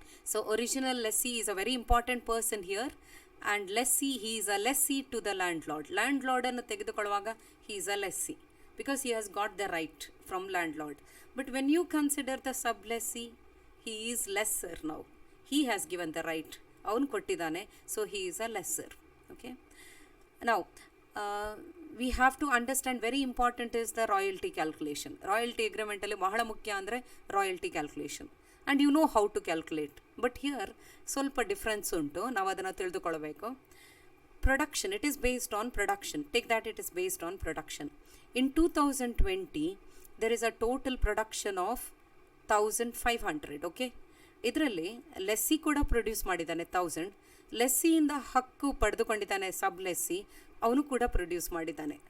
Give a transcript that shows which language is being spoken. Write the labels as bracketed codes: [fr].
[en] so original lessee is a very important person here, and lessee, he is a lessee to the [kn] land ಲಾರ್ಡನ್ನು ತೆಗೆದುಕೊಳ್ಳುವಾಗ [en] He is a lessee because he has got the right from landlord. But when you consider the sub lessee, he is lessor. Now he has given the right, [kn] ಅವನು ಕೊಟ್ಟಿದ್ದಾನೆ, [en] So he is a lesser, okay. Now we have to understand, very important is the royalty calculation. Royalty agreement [kn] ಅಲ್ಲಿ ಬಹಳ ಮುಖ್ಯ ಅಂದರೆ [en] royalty calculation, and you know how to calculate. [kn] But here ಸ್ವಲ್ಪ difference ಉಂಟು, ನಾವು ಅದನ್ನು ತಿಳಿದುಕೊಳ್ಳಬೇಕು. [en] Production, it is based on production. Take that it is based on production. In 2020 there is a total production of 1500, okay. [kn] ಇದರಲ್ಲಿ lessee ಕೂಡ produce ಮಾಡಿದ್ದಾನೆ 1000, ಲೆಸ್ಸಿಯಿಂದ ಹಕ್ಕು ಪಡೆದುಕೊಂಡಿದ್ದಾನೆ ಸಬ್ lessee, ಅವನು ಕೂಡ ಪ್ರೊಡ್ಯೂಸ್ ಮಾಡಿದ್ದಾನೆ.